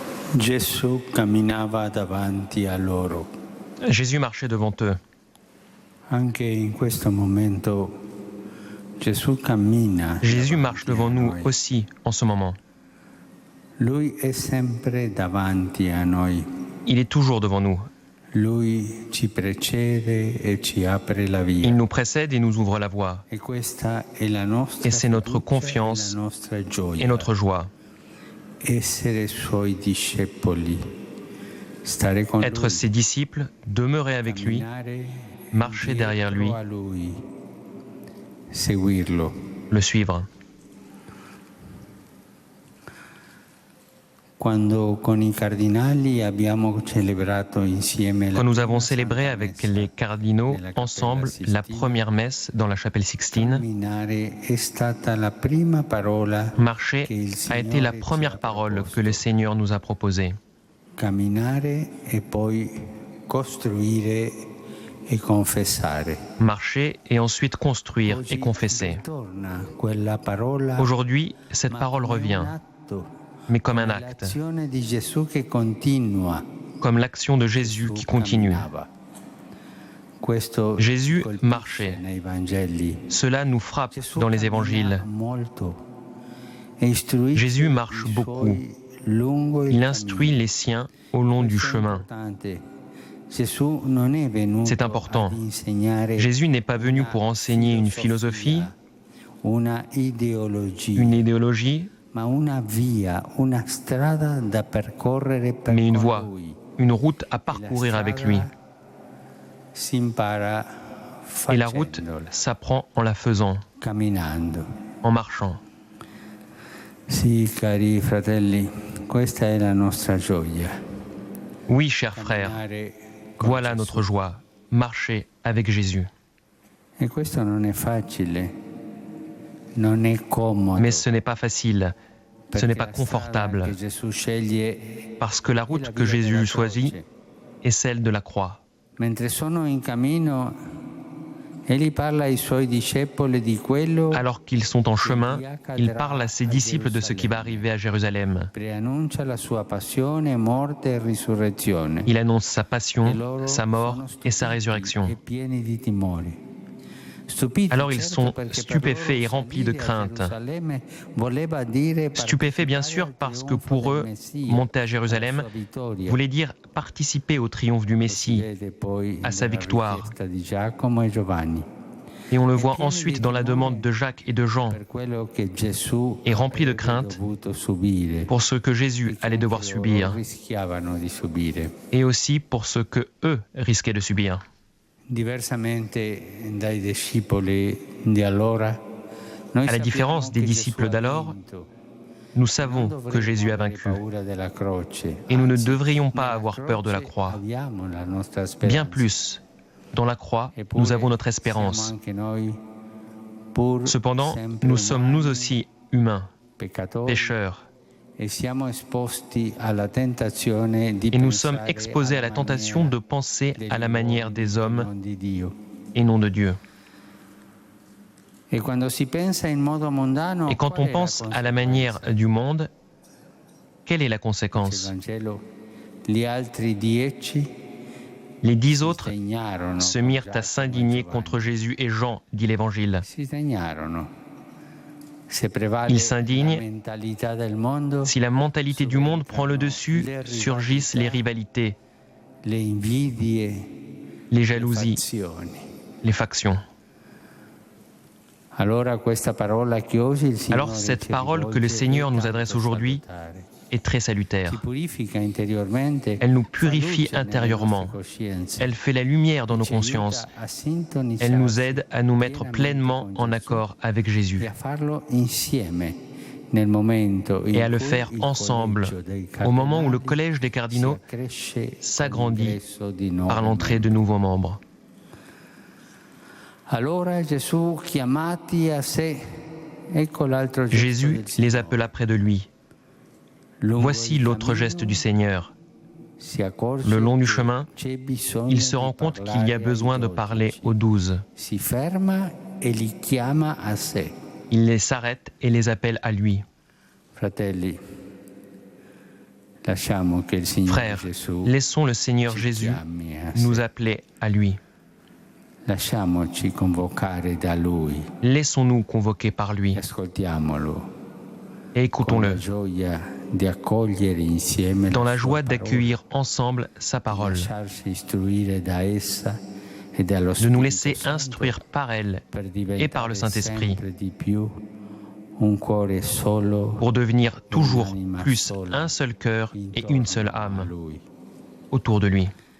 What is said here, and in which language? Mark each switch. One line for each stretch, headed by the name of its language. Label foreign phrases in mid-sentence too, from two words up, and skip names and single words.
Italian: Gesù camminava davanti a loro.
French: Jésus marchait devant eux.
Italian: Anche in questo momento Gesù cammina.
French: Jésus marche devant nous aussi en ce moment.
Italian: Lui è sempre davanti a noi.
French: Il est toujours devant nous.
Italian: Lui ci precede e ci apre la via.
French: Il nous précède et nous ouvre la voie.
Italian: E questa è la nostra
French: Et c'est notre
Italian: fiducia
French: confiance
Italian: e la nostra gioia.
French: et notre joie.
Italian: Essere suoi discepoli. Stare con
French: Être
Italian: lui.
French: ses disciples, demeurer avec lui,
Italian: Camminare
French: marcher derrière lui,
Italian: dietro a lui. Seguirlo.
French: le suivre.
Italian: Quando con i cardinali abbiamo celebrato insieme la
French: Quand nous avons
Italian: prima
French: célébré
Italian: Santa
French: avec
Italian: Messa
French: les cardinaux
Italian: nella Cappella
French: ensemble la
Italian: Sistina,
French: première messe dans la chapelle Sixtine,
Italian: camminare è stata la prima parola
French: marcher
Italian: che il
French: a été la
Italian: Signore ci
French: première
Italian: ha
French: parole
Italian: proposto.
French: que le Seigneur nous a proposée.
Italian: Camminare e poi costruire e confessare.
French: Marcher et ensuite construire
Italian: Oggi
French: et confesser.
Italian: ritorna quella parola,
French: Aujourd'hui, cette parole
Italian: come un
French: revient,
Italian: atto,
French: mais comme un
Italian: come
French: acte,
Italian: l'azione di Gesù che continua.
French: comme l'action de Jésus qui continue.
Italian: Camminava. Questo
French: Jésus
Italian: colpisce
French: marchait.
Italian: nei Vangeli.
French: Cela nous frappe
Italian: Gesù
French: dans les
Italian: cammina
French: évangiles.
Italian: molto e istruisce
French: Jésus marche
Italian: i
French: beaucoup.
Italian: suoi lungo il
French: Il instruit
Italian: cammino.
French: les siens au long du
Italian: Questo è
French: chemin.
Italian: importante. Gesù non è venuto
French: C'est important.
Italian: ad insegnare
French: Jésus n'est pas venu pour enseigner une philosophie,
Italian: una ideologia,
French: une idéologie,
Italian: ma una via, una strada da percorrere per
French: mais une
Italian: con
French: voie,
Italian: lui.
French: une route à
Italian: E la
French: parcourir avec lui.
Italian: strada si impara
French: Et la route
Italian: facendola,
French: s'apprend en la faisant,
Italian: camminando.
French: en marchant.
Italian: Sì, cari fratelli, questa è la nostra gioia.
French: Oui, chers frères,
Italian: Camminare con
French: voilà
Italian: Gesù.
French: notre joie, marcher avec Jésus.
Italian: E questo non è facile, non è comodo.
French: Mais ce n'est pas facile, ce n'est pas
Italian: perché la strada
French: confortable,
Italian: che Gesù sceglie
French: parce que la route que Jésus choisit est celle de la croix.
Italian: mentre sono in cammino, egli parla ai suoi discepoli di quello
French: Alors qu'ils sont en chemin, il parle à ses disciples de ce qui va arriver à Jérusalem.
Italian: preannuncia la sua passione, morte e risurrezione.
French: Il annonce sa
Italian: E
French: passion,
Italian: loro
French: sa mort
Italian: sono
French: et sa
Italian: stupiti
French: résurrection.
Italian: e pieni di timori. Stupiti,
French: Alors ils
Italian: certo,
French: sont
Italian: perché per
French: stupéfaits
Italian: loro
French: et remplis de
Italian: salire a
French: crainte.
Italian: Gerusalemme voleva dire
French: Stupéfaits bien
Italian: partecipare
French: sûr
Italian: al
French: parce que
Italian: trionfo
French: pour
Italian: del
French: eux,
Italian: Messia,
French: monter à
Italian: alla
French: Jérusalem
Italian: sua vittoria.
French: voulait dire participer au triomphe du Messie.
Italian: Vede poi
French: à sa
Italian: nella
French: victoire.
Italian: richiesta di Giacomo e Giovanni.
French: Et on le voit ensuite dans la demande de Jacques et de Jean,
Italian: Per quello che Gesù
French: et rempli de
Italian: avrebbe
French: crainte
Italian: dovuto subire,
French: pour ce que Jésus allait devoir
Italian: che loro
French: subir,
Italian: rischiavano di subire.
French: et aussi pour ce que eux risquaient de subir.
Italian: Diversamente dai discepoli di allora, noi
French: À la différence
Italian: sappiamo
French: des
Italian: che
French: disciples
Italian: Gesù ha
French: d'alors,
Italian: vinto.
French: nous
Italian: Non
French: savons que
Italian: dovremmo
French: Jésus a
Italian: avere
French: vaincu,
Italian: paura della croce.
French: et nous ne
Italian: Anzi,
French: devrions pas
Italian: nella
French: avoir peur de la
Italian: croce
French: croix.
Italian: abbiamo la nostra
French: Bien
Italian: speranza.
French: plus, dans la croix,
Italian: Eppure
French: nous avons notre
Italian: siamo
French: espérance.
Italian: anche noi, pur
French: Cependant,
Italian: sempre
French: nous sommes nous
Italian: umani,
French: aussi humains,
Italian: peccatori,
French: pécheurs,
Italian: e siamo esposti alla tentazione di
French: et nous sommes
Italian: pensare
French: exposés à
Italian: alla
French: la tentation
Italian: maniera
French: de penser
Italian: degli
French: à la manière
Italian: uomini
French: des
Italian: e
French: hommes
Italian: non di Dio.
French: et non de Dieu.
Italian: E quando si pensa in modo mondano,
French: Et quand
Italian: qual
French: on
Italian: è
French: pense
Italian: la
French: à la manière du monde, quelle est la
Italian: conseguenza? Il
French: conséquence?
Italian: Vangelo, gli altri 10
French: Les 10 autres
Italian: sdegnarono
French: se
Italian: con
French: mirent à
Italian: Giacomo e
French: s'indigner
Italian: Giovanni.
French: contre Jésus et Jean, dit l'Évangile.
Italian: Si sdegnarono. Se prevale
French: Ils s'indignent.
Italian: la mentalità del mondo,
French: Si la mentalité du monde prend le dessus, surgissent les rivalités,
Italian: le invidie,
French: les
Italian: le
French: jalousies,
Italian: fazioni.
French: les factions.
Italian: Allora questa parola che oggi il Signore
French: Alors cette
Italian: ci
French: parole que le
Italian: rivolge
French: Seigneur
Italian: è
French: nous
Italian: tanto
French: adresse aujourd'hui
Italian: salutare.
French: est très
Italian: Ci
French: salutaire.
Italian: purifica interiormente,
French: Elle nous
Italian: fa
French: purifie
Italian: luce nelle
French: intérieurement.
Italian: nostre coscienze.
French: Elle fait la lumière dans nos
Italian: Ci aiuta
French: consciences.
Italian: a sintonizzarsi
French: Elle nous aide à nous mettre
Italian: pienamente
French: pleinement
Italian: con
French: en
Italian: Gesù
French: accord avec
Italian: e
French: Jésus
Italian: a farlo insieme nel momento in
French: et à le
Italian: cui
French: faire
Italian: il
French: ensemble
Italian: collegio dei
French: au moment où le
Italian: cardinali
French: collège des
Italian: si
French: cardinaux
Italian: accresce con
French: s'agrandit
Italian: l'ingresso di nuovi
French: par l'entrée de nouveaux membres.
Italian: Allora Gesù chiamati a sé, ecco l'altro gesto
French: Jésus
Italian: del
French: les
Italian: Signore.
French: appela près de lui.
Italian: Lungo
French: Voici
Italian: il
French: l'autre
Italian: cammino
French: geste du Seigneur.
Italian: si accorge
French: Le long du
Italian: che
French: chemin,
Italian: c'è bisogno
French: il se
Italian: di
French: rend compte qu'il y
Italian: parlare
French: a
Italian: ai
French: besoin de
Italian: 12.
French: parler aux 12.
Italian: Si ferma e li chiama a sé.
French: Il les s'arrête et les appelle à lui.
Italian: Fratelli,
French: Frères, laissons le Seigneur Jésus nous appeler à lui. Laissons-nous convoquer par lui et écoutons-le dans la joie d'accueillir ensemble sa parole, de nous laisser instruire par elle et par le Saint-Esprit pour devenir toujours plus un seul cœur et une seule âme autour de lui.